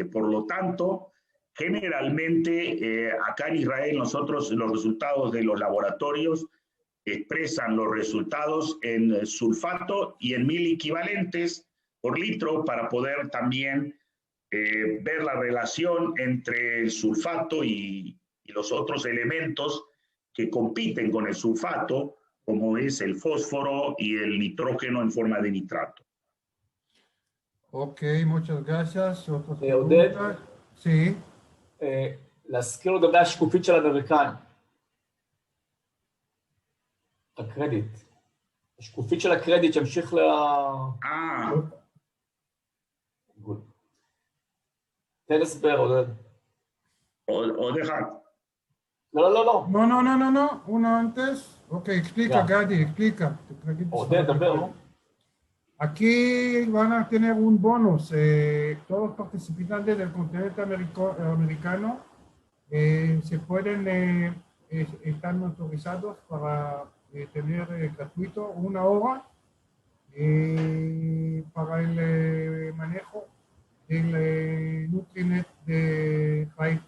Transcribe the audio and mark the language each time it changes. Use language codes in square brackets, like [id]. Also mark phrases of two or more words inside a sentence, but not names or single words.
[es] Por lo tanto, generalmente acá en Israel nosotros los resultados de los laboratorios expresan los resultados en sulfato y en 1000 equivalentes por litro para poder también ver la relación entre el sulfato y los otros elementos que compiten con el sulfato, como es el fósforo y el nitrógeno en forma de nitrato. Ok, muchas gracias. [he] עודד? [es] Sí. [he] להזכיר לגבי השקופית של האמריקאים. הקרדיט. השקופית של הקרדיט שהמשיך תן הסבר, עודד. [es] O deja. [he] לא. [es] No. Uno antes. Ok, explica, Gadi, explica. [he] עודד, דבר. [es] Aquí van a tener un bonus. Todos los participantes del continente americano están autorizados para tener gratuito 1 hora para el manejo del Nutrinet de Haifa.